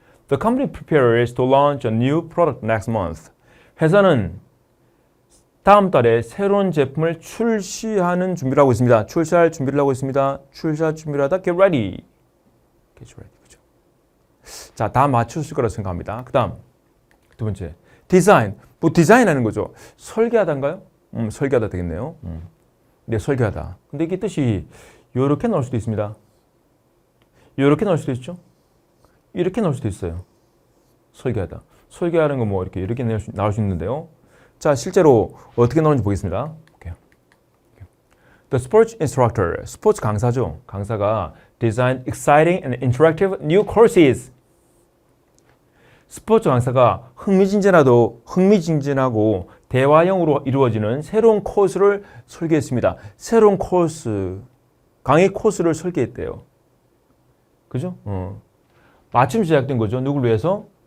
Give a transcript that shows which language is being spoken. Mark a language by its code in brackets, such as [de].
[en] The company prepares to launch a new product next month. [ko] 회사는 다음 달에 새로운 제품을 출시하는 준비를 하고 있습니다. 출시할 준비를 하고 있습니다. 출시할 준비를 하다 [en] get ready. Get ready. [ko] 그죠? 자, 다 맞추실 거라고 생각합니다. 그 다음 두 번째 디자인. 뭐 디자인하는 거죠. 설계하다인가요? 설계하다 되겠네요. 네, 설계하다. 근데 이게 뜻이 이렇게 나올 수도 있습니다. 이렇게 나올 수도 있죠. 이렇게 나올 수도 있어요. 설계하다. 설계하는 거 뭐 이렇게 나올 수 있는데요. 자, 실제로 어떻게 나오는지 보겠습니다. 볼게요. [en] The sports instructor, [ko] 스포츠 강사죠. 강사가 [en] design exciting and interactive new courses. [ko] 스포츠 강사가 흥미진진하고 대화형으로 이루어지는 새로운 코스를 설계했습니다. 새로운 코스, 강의 코스를 설계했대요. 그죠? 맞춤 제작된 거죠. 누굴 위해서?